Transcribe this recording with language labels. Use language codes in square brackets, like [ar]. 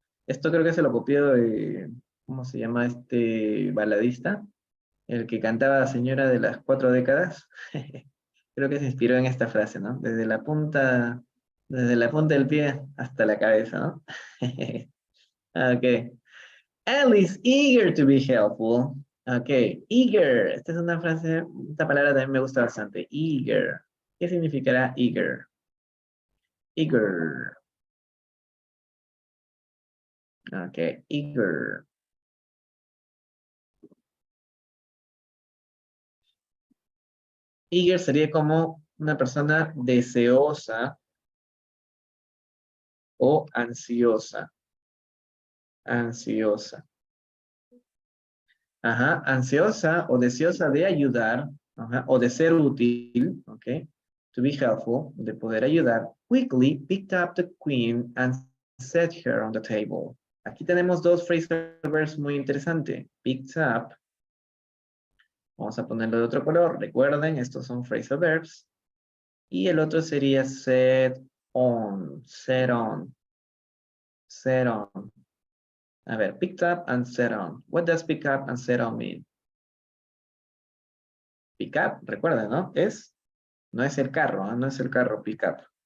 [es] Esto creo que se lo copió de, ¿cómo se llama este baladista? El que cantaba Señora de las 4 décadas. Creo que se inspiró en esta frase, ¿no? Desde la punta del pie hasta la cabeza, ¿no? Ok. [en] Alice, eager to be helpful. Ok, eager. [es] Esta es una frase, esta palabra también me gusta bastante. Eager. ¿Qué significará eager? Eager. [en] Ok, eager. [es] Eager sería como una persona deseosa o ansiosa. Ansiosa. Ajá, ansiosa o deseosa de ayudar, ajá, o de ser útil, ¿ok? [en] To be helpful, [es] de poder ayudar. [en] Quickly picked up the queen and set her on the table. [es] Aquí tenemos dos phrasal verbs muy interesantes. Picked up. Vamos a ponerlo de otro color. Recuerden, estos son phrasal verbs. Y el otro sería set on. Set on. Set on. A ver, [en] picked up and set on. What does pick up and set on mean? [es] Pick up, recuerden, ¿no? No es el carro, ¿eh? No es el carro pick up.